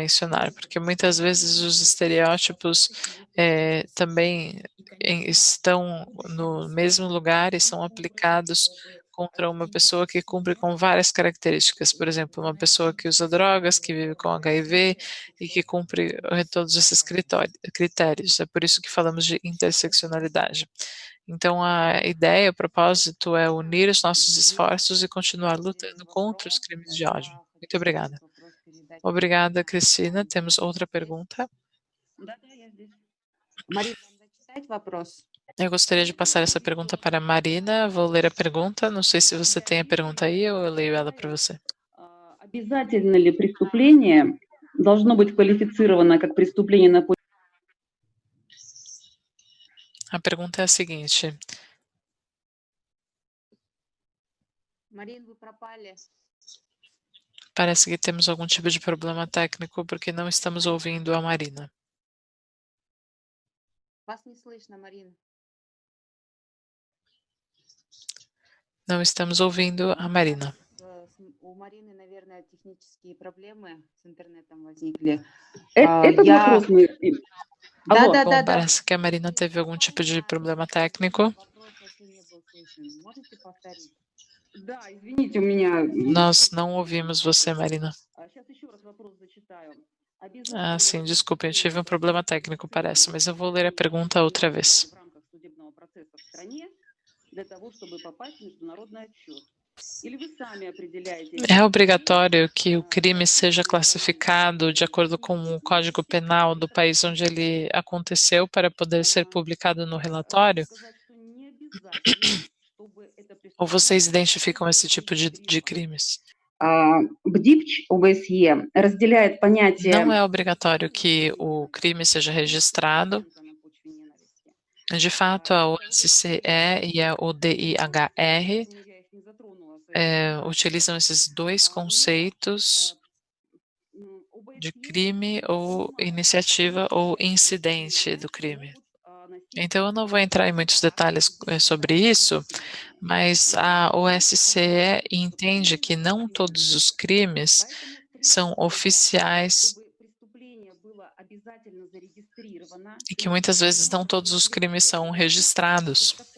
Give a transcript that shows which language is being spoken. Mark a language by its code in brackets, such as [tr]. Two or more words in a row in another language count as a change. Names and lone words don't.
[pt] mencionar, porque muitas vezes os estereótipos também estão no mesmo lugar e são aplicados contra uma pessoa que cumpre com várias características, por exemplo, uma pessoa que usa drogas, que vive com HIV e que cumpre todos esses critérios. É por isso que falamos de interseccionalidade. Então, a ideia, o propósito é unir os nossos esforços e continuar lutando contra os crimes de ódio. Muito obrigada. Obrigada, Cristina. Temos outra pergunta. [ru] Марина, вам зачитать вопрос? [pt] Eu gostaria de passar essa pergunta para a Marina. Vou ler a pergunta. Não sei se você tem a pergunta aí ou eu leio ela para você. [ru] Обязательно ли преступление должно быть квалифицировано как преступление на почве? [pt] A pergunta é a seguinte: [ru] Марин, вы пропали. [pt] parece que temos algum tipo de problema técnico porque não estamos ouvindo a Marina. [ru] Вас не слышно, Марин. [pt] Não estamos ouvindo a Marina. [ru] У Марины, наверное, технические проблемы с интернетом возникли. Этот вопрос мы... Алло. [pt] Bom, parece que a Marina teve algum tipo de problema técnico. [ru] Вопрос вообще не был слышен. Можете повторить? Да, извините, у меня... [pt] Nós não ouvimos você, Marina. [ru] Сейчас еще раз вопрос зачитаю. [pt] Ah, sim, desculpe, eu tive um problema técnico, parece, mas eu vou ler a pergunta outra vez. [ru] В рамках судебного процесса в стране для того, чтобы попасть в международный отчет. Или вы сами определяете... [pt] É obrigatório que o crime seja classificado de acordo com o Código Penal do país onde ele aconteceu para poder ser publicado no relatório? [ru] Сказать, что не обязательно, чтобы это [pt] Ou vocês identificam esse tipo de crimes? [ru] БДИПЧ ОБСЕ разделяет понятие... [pt] Não é obrigatório que o crime seja registrado. [ru] на почве ненависти. [pt] De fato, a OSCE e a ODIHR [ru] Я их не затронула в своей [pt] utilizam esses dois conceitos de crime ou iniciativa ou incidente do crime. Então, eu não vou entrar em muitos detalhes sobre isso, mas a OSCE entende que não todos os crimes são oficiais e que muitas vezes não todos os crimes são registrados.